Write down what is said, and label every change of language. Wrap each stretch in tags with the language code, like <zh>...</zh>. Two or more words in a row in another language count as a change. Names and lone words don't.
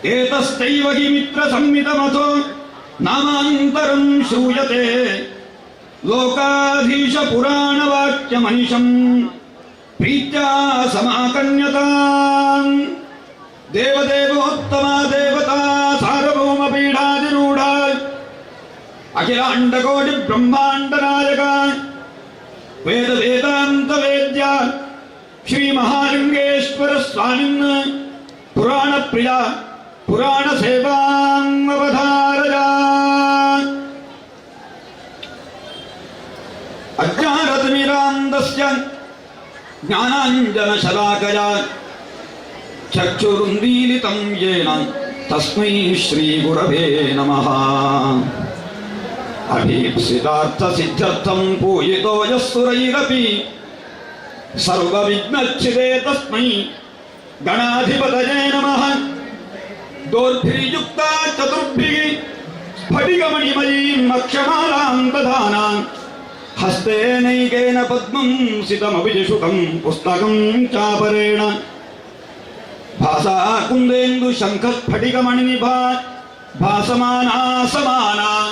<sa>ಏತಸ್ತೈವ ಹಿ ಮಿತ್ರ ಸಂಹಿತಮಥೋ ನಾಮಾಂತರಂ ಶ್ರೂಯತೆ ಲೋಕಾಧೀಶ ಪುರಾಣ ವಾಕ್ಯ ಮನಿಷಂ ಪ್ರೀತ್ಯಾ ಸಮಾಕನ್ಯತಾ ದೇವದೇವೋತ್ತಮ ದೇವತಾ ಸಾರ್ವಭೌಮ ಪೀಠಾಧಿರೂಢ ಅಖಿಲಾಂಡಕೋಟಿ ಬ್ರಹ್ಮಾಂಡ ನಾಯಕ ವೇದ ವೇದಾಂತ ವೇದ್ಯ ಶ್ರೀ ಮಹಾಲಿಂಗೇಶ್ವರ ಸ್ವಾಮಿನ್ ಪುರಾಣ ಪ್ರಿಯ ಪುರಾಣ ಸೇವಾಂಗವಧಾರಯ ಅಜ್ಞಾನತಿಮಿರಾಂಧಸ್ಯ ಜ್ಞಾನಾಂಜನ ಶಲಾಕಯ ಚಕ್ಷುರುಂದೀಲಿತಂ ಯೇನ ತಸ್ಮೈ ಶ್ರೀ ಗುರವೇ ನಮಃ ಅಭೀಪ್ಸಿತಾರ್ಥ ಸಿದ್ಧ್ಯರ್ಥಂ ಪೂಯಿತೋ ಯಸ್ಸುರೈರಪಿ ಸರ್ವವಿಘ್ನಚ್ಛಿದೇ ತಸ್ಮೈ ಗಣಾಧಿಪತಯೇ ನಮಃ ದೋರ್ಭಿರ್ಯುಕ್ತಾ ಚತುರ್ಭಿಃ ಸ್ಫಟಿಕಮಣಿಮಯೀಂ ಅಕ್ಷಮಾಲಾಂ ದಧಾನ ಹಸ್ತೇನೈಕೇನ ಪದ್ಮಂ ಸಿತಮಭಿಜುಷುಕಂ ಪುಸ್ತಕಂ ಚಾಪರೇಣ ಭಾಸಾ ಕುಂದೇಂದು ಶಂಖ ಸ್ಫಟಿಕಮಣಿನಿಭಾ ಭಾಸಮಾನಾ ಸಮಾನ</sa>